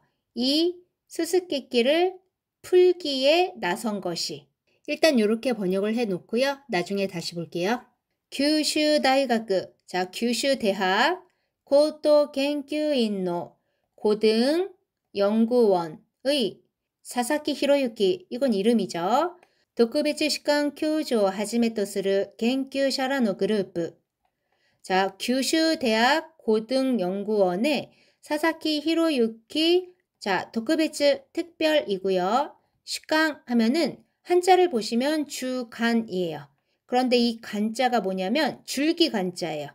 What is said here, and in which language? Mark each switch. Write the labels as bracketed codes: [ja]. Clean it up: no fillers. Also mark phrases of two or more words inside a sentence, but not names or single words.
[ko] 이 수수께끼를 풀기에 나선 것이. 일단 이렇게 번역을 해 놓고요. 나중에 다시 볼게요. 규슈 다이가쿠. 자, 규슈 대학 [ja] 高等研究院の [ko] 고등 연구원의 사사키 히로유키. 이건 이름이죠. [ja] 特別士官教授をはじめとする研究者らのグループ. [ko] 자, 규슈 대학 고등연구원의 사사키 히로유키. 자, 特別 특별이고요. 시강 하면은 한자를 보시면 주간이에요. 그런데 이 간자가 뭐냐면 줄기 간자예요.